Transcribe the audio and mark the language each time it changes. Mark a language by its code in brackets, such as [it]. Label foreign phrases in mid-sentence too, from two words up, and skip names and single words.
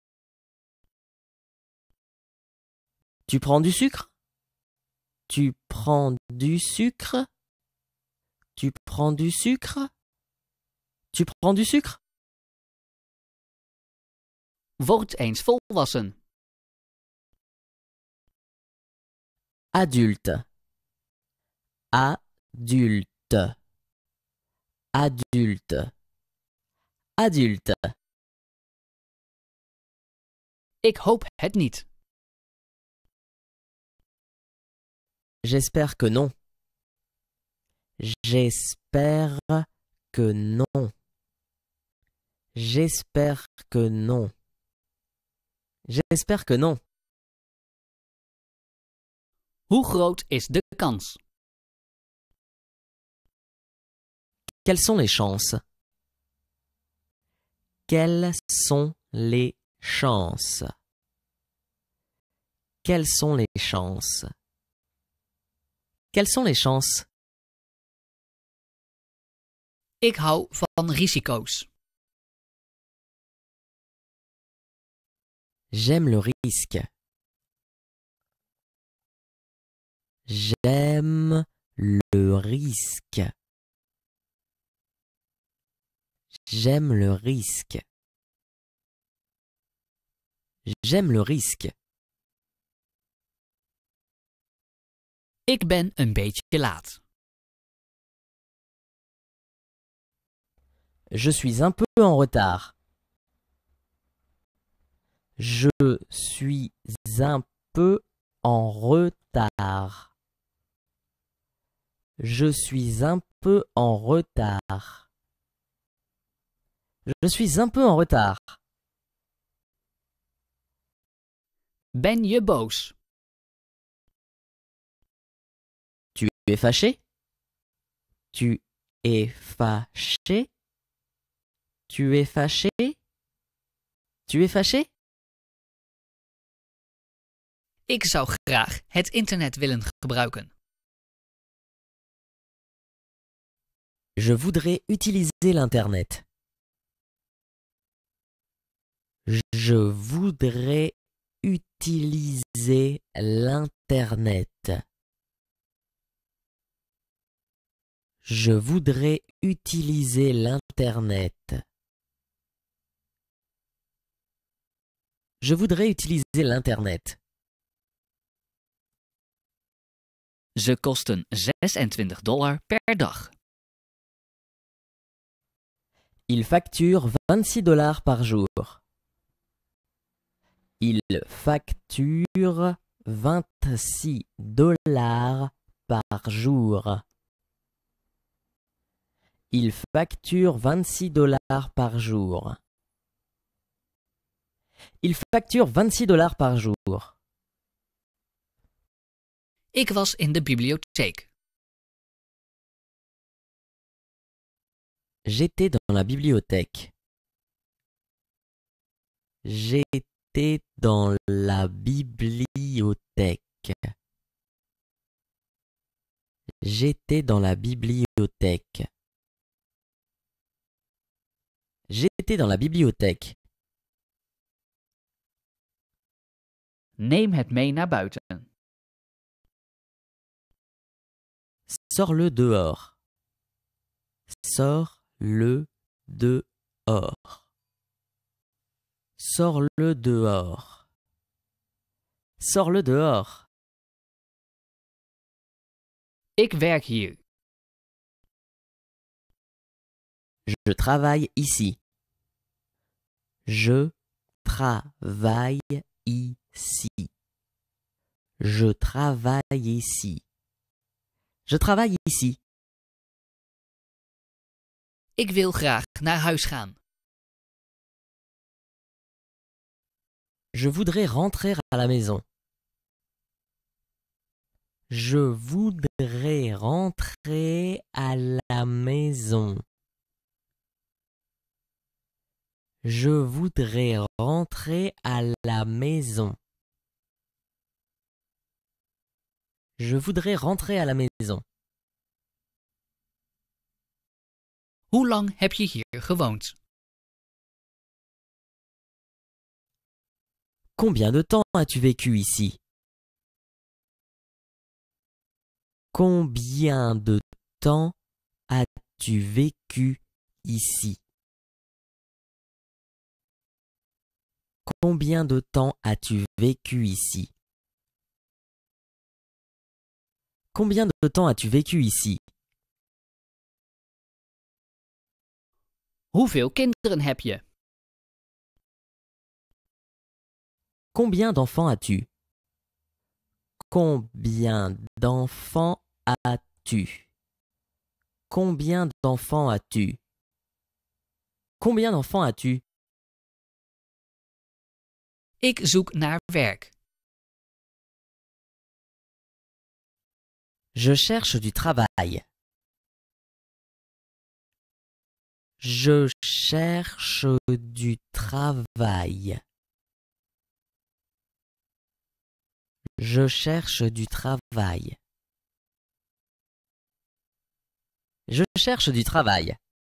[fr] Tu prends du sucre? Tu prends du sucre? Tu prends du sucre? Tu prends du sucre? [nl] Word eens volwassen. [fr] Adulte. Adulte. Adulte. Adulte. [nl] Ik hoop het niet. [fr] J'espère que non. J'espère que non. J'espère que non. J'espère que non. [nl] Hoe groot is de kans? [fr] Quelles sont les chances? Quelles sont les chances? Quelles sont les chances? Quelles sont les chances? [nl] Ik hou van risico's. [fr] J'aime le risque. J'aime le risque. J'aime le risque. J'aime le risque. [nl] Ik ben een beetje laat. [fr] Je suis un peu en retard. Je suis un peu en retard. Je suis un peu en retard. Je suis un peu en retard. [nl] Ben je boos? [fr] Tu es fâché? Tu es fâché? Tu es fâché? Tu es fâché? [nl] Ik zou graag het internet willen gebruiken. [fr] Je voudrais utiliser l'Internet. Je voudrais utiliser l'Internet. Je voudrais utiliser l'Internet. Je voudrais utiliser l'Internet. [nl] Ze kosten $26 per dag. [fr] Il facture $26 par jour. Il facture $26 par jour. Il facture $26 par jour. Il facture $26 par jour. [nl] Ik was in de bibliotheek. [fr] J'étais dans la bibliothèque. J'étais dans la bibliothèque. J'étais dans la bibliothèque. J'étais dans la bibliothèque. [nl] Neem het mee naar buiten. [fr] Sors-le dehors. Sors-le dehors. Sors-le dehors. Sors-le dehors. [nl] Ik werk hier. [fr] Je travaille ici. Je travaille ici. Je travaille ici. Je travaille ici. [nl] Ik wil graag naar huis gaan. [fr] Je voudrais rentrer à la maison. Je voudrais rentrer à la maison. Je voudrais rentrer à la maison. Je voudrais rentrer à la maison. [nl] Hoe lang heb je hier gewoond? [fr] Combien de temps as-tu vécu ici? Combien de temps as-tu vécu ici? Combien de temps as-tu vécu ici? Combien de temps as-tu vécu ici? [nl] Hoeveel kinderen heb je? [fr] Combien d'enfants as-tu? Combien d'enfants as-tu? Combien d'enfants as-tu? Combien d'enfants as-tu? [nl] Ik zoek naar werk. [fr] Je cherche du travail. Je cherche du travail. Je cherche du travail. Je cherche du travail.